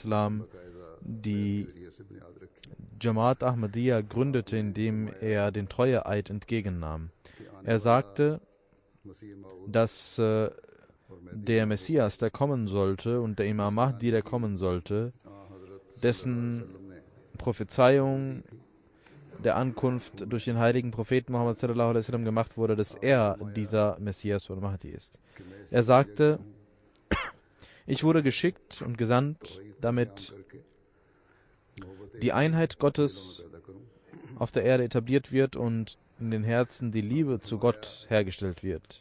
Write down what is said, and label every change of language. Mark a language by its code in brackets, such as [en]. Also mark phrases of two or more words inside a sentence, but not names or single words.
[de] die Jamaat Ahmadiyya gründete, indem er den Treueeid entgegennahm. Er sagte, dass der Messias, der kommen sollte, und der Imam Mahdi, der kommen sollte, dessen Prophezeiung der Ankunft durch den heiligen Propheten Muhammad [ar] صلى الله عليه وسلم [de] gemacht wurde, dass er dieser Messias oder Mahdi ist. Er sagte, ich wurde geschickt und gesandt, damit die Einheit Gottes auf der Erde etabliert wird und in den Herzen die Liebe zu Gott hergestellt wird.